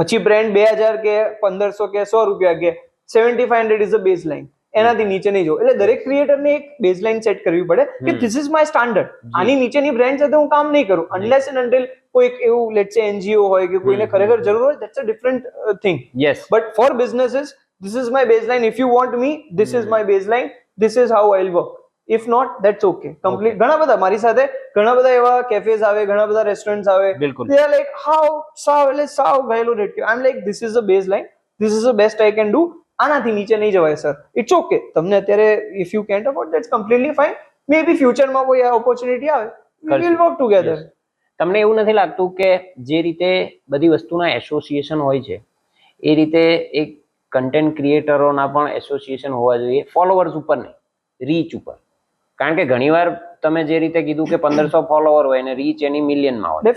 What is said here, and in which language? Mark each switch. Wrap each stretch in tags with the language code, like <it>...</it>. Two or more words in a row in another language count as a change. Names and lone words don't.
<gu>પછી બ્રાન્ડ 2,000 કે 1,500 કે 100 રૂપિયા કે 7500</gu> <en>is a baseline,</en> <gu>એનાથી નીચે નહીં જવું. એટલે દરેક ક્રિએટરને એક બેઝ લાઇન સેટ કરવી પડે કે</gu> <en>this is my standard,</en> <gu>આની નીચેની બ્રાન્ડ સાથે હું કામ નહીં કરું</gu> <en>unless and until</en> <gu>કોઈક એવું</gu> <en>let's say</en> <gu>એનજીઓ હોય કે કોઈને ખરેખર જરૂર હોય,</gu> <en>that's a different thing. યસ, but for businesses this is my baseline. If you want me, this is my baseline. This is how I'll work. If not, that's okay. Complete.</en> <gu>ઘણા બધા મારી સાથે ઘણા બધા એવા કેફેસ આવે, ઘણા બધા રેસ્ટોરન્ટ્સ આવે. બિલકુલ.</gu> <en>They are like</en> <gu>સાવ ગયેલું રેટ.</gu> <en>I'm like this is the baseline. This is the best I can do.</en> <gu>આનાથી નીચે નહીં જવાય સર.</gu> <en>It's okay.</en> <gu>તમને અત્યારે</gu> <en>if you can't afford, that's completely fine. Maybe</en> <gu>ફ્યુચરમાં કોઈ ઓપોર્ચ્યુનિટી આવે,</gu> <en>we will work together.</en> <gu>તમને એવું નથી લાગતું કે જે રીતે બધી વસ્તુના એસોસિએશન હોય છે એ રીતે એક કન્ટેન્ટ ક્રિએટરોના પણ એસોસિએશન હોવા જોઈએ, ફોલોવર્સ ઉપર નહીં, રીચ ઉપર? કારણ કે ઘણીવાર તમે જે રીતે કીધું કે 1500 ફોલોવર હોય ને રીચ એની મિલિયનમાં હોય,</gu>